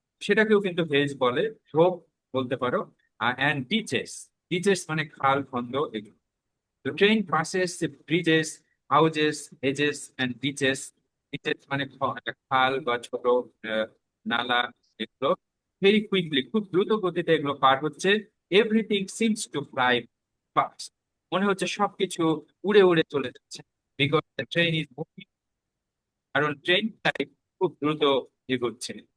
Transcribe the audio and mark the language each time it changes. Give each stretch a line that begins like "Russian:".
Bangla: সেটাকেও কিন্তু হেজ বলে, ঝোপ বলতে পারো। অ্যান্ড ডিচেস, ডিচেস মানে খাল খন্দ, এগুলো। তো
English: The train passes the bridges, houses, hedges, and beaches.
Bangla: Beaches মানে একটা খাল বা ছোট আহ, নালা, এগুলো
English: very quickly,
Bangla: খুব দ্রুত গতিতে এগুলো পার হচ্ছে।
English: everything seems to fly fast,
Bangla: মনে হচ্ছে সবকিছু উড়ে উড়ে চলে যাচ্ছে।
English: because the train is moving,
Bangla: কারণ ট্রেনটাই খুব দ্রুত এগোচ্ছে।